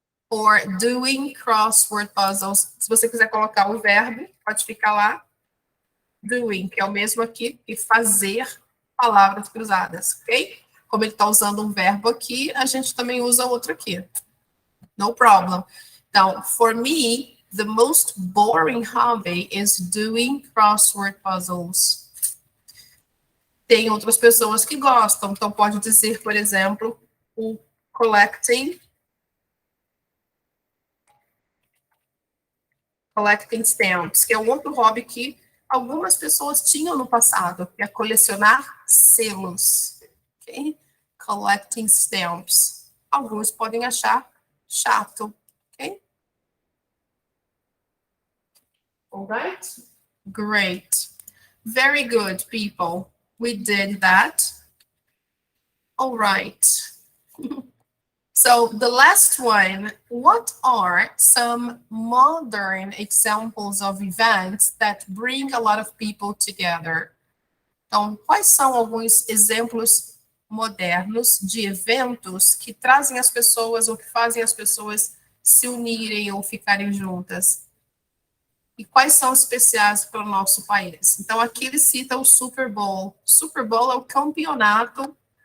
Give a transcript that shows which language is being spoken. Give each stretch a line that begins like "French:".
English: Or doing crossword puzzles.
Portuguese: Se você quiser colocar o verbo, pode ficar lá. Doing, que é o mesmo aqui que fazer palavras cruzadas, ok? Como ele está usando um verbo aqui, a gente também usa outro aqui.
English: No problem. Então, for me, the most boring hobby is doing crossword puzzles.
Portuguese: Tem outras pessoas que gostam, então pode dizer, por exemplo, o
English: collecting stamps,
Portuguese: que é um outro hobby que algumas pessoas tinham no passado, que é colecionar selos. Okay?
English: Collecting stamps.
Portuguese: Alguns podem achar chato.
English: Okay? All right? Great. Very good, people. We did that. All right. So the last one, what are some modern examples of events that bring a lot of people together?
Portuguese: Então, quais são alguns exemplos modernos de eventos que trazem as pessoas ou que fazem as pessoas se unirem ou ficarem juntas? E quais são especiais para o nosso país? Então, aqui ele cita o Super Bowl. Super Bowl é o campeonato